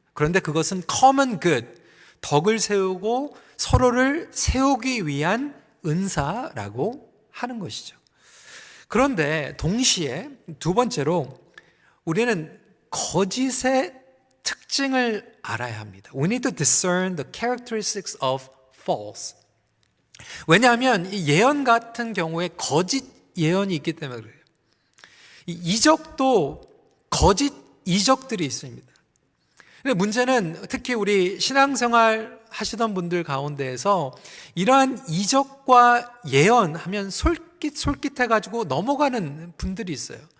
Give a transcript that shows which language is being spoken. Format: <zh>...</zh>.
<ko>그런데 그것은</ko> <en>common good,</en> <ko>덕을 세우고 서로를 세우기 위한 은사라고 하는 것이죠. 그런데 동시에 두 번째로 우리는 거짓의 특징을 알아야 합니다.</ko> <en>We need to discern the characteristics of false.</en> <ko>왜냐하면 이 예언 같은 경우에 거짓 예언이 있기 때문에 그래요. 이 이적도 거짓 이적들이 있습니다. 근데 문제는 특히 우리 신앙생활 하시던 분들 가운데에서 이러한 이적과 예언하면 솔깃해가지고 넘어가는 분들이 있어요.</ko>